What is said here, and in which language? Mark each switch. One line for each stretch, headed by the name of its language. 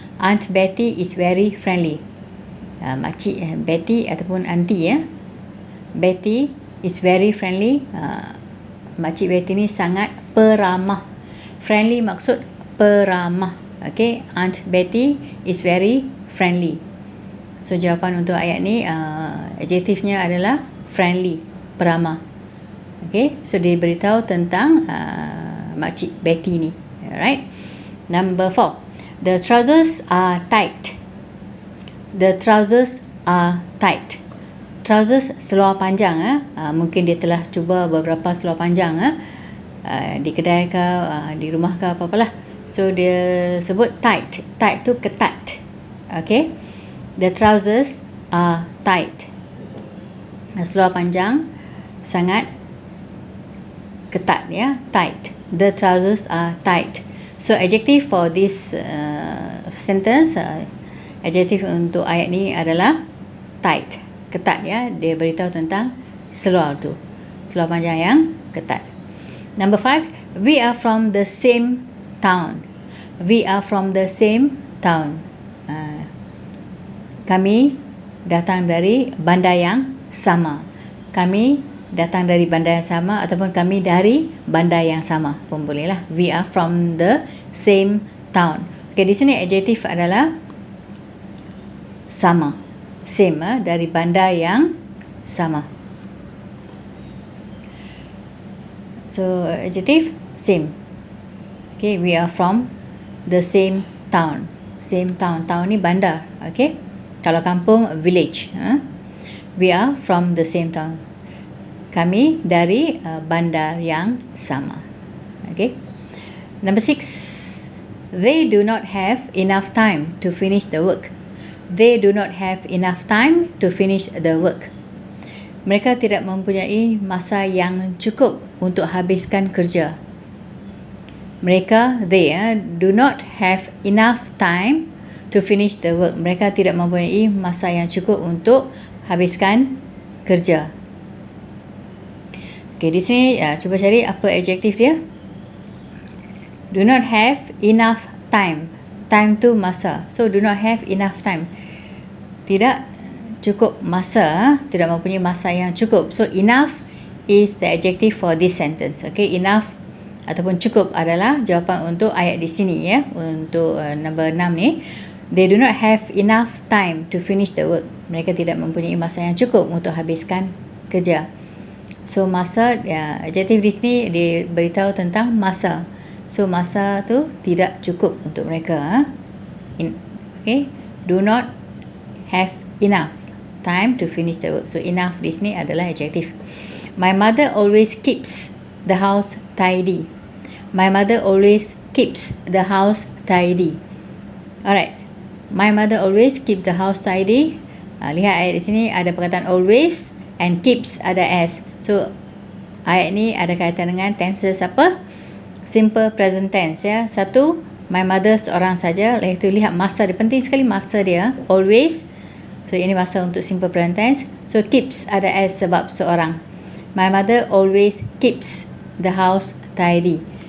English: Aunt Betty is very friendly.
Malay: Makcik Betty ataupun auntie ya.
English: Betty is very friendly.
Malay: Makcik Betty ni sangat peramah. Friendly maksud peramah.
English: Okay, Aunt Betty is very friendly.
Malay: So jawapan untuk ayat ni adjektifnya adalah friendly, peramah. Okay, so dia beritahu tentang makcik Betty ni. Alright. Number 4.
English: The trousers are tight. The trousers are tight.
Malay: Trousers seluar panjang. Mungkin dia telah cuba beberapa seluar panjang di kedai ke, di rumah ke, apa-apalah. So dia sebut tight. Tight tu ketat. Okay.
English: The trousers are tight.
Malay: Seluar panjang sangat ketat ya, tight.
English: The trousers are tight. So adjective for this sentence,
Malay: adjective untuk ayat ni adalah tight, ketat ya. Dia beritahu tentang seluar tu, seluar panjang yang ketat.
English: Number 5. We are from the same town. We are from the same town.
Malay: Kami datang dari bandar yang sama. Kami datang dari bandar yang sama ataupun kami dari bandar yang sama pun boleh lah.
English: We are from the same town.
Malay: Okay, di sini adjektif adalah sama. Same dari bandar yang sama. So adjektif same.
English: Okay, we are from the same town.
Malay: Same town. Town ni bandar. Okay. Kalau kampung, village.
English: We are from the same town.
Malay: Kami dari bandar yang sama. Okay.
English: Number 6, they do not have enough time to finish the work. They do not have enough time to finish the work.
Malay: Mereka tidak mempunyai masa yang cukup untuk habiskan kerja.
English: Mereka, they do not have enough time to finish the work.
Malay: Mereka tidak mempunyai masa yang cukup untuk habiskan kerja. Okay, di sini cuba cari apa adjektif dia.
English: Do not have enough time.
Malay: Time tu masa.
English: So do not have enough time.
Malay: Tidak cukup masa, tidak mempunyai masa yang cukup.
English: So enough is the adjective for this sentence.
Malay: Okay, enough ataupun cukup adalah jawapan untuk ayat di sini ya. Untuk number 6 ni,
English: they do not have enough time to finish the work.
Malay: Mereka tidak mempunyai masa yang cukup untuk habiskan kerja. So masa, adjektif di sini diberitahu tentang masa. So masa tu tidak cukup untuk mereka.
English: Okay, do not have enough time to finish the work.
Malay: So enough di sini adalah adjektif.
English: My mother always keeps the house tidy. My mother always keeps the house tidy. Alright. My mother always keep the house tidy.
Malay: Lihat ayat di sini ada perkataan always and keeps ada as. So ayat ni ada kaitan dengan tenses apa? Simple present tense ya. Satu, my mother seorang saja. Lepas itu lihat masa dia, penting sekali masa dia. Always. So ini masa untuk simple present tense. So keeps ada as sebab seorang.
English: My mother always keeps the house tidy.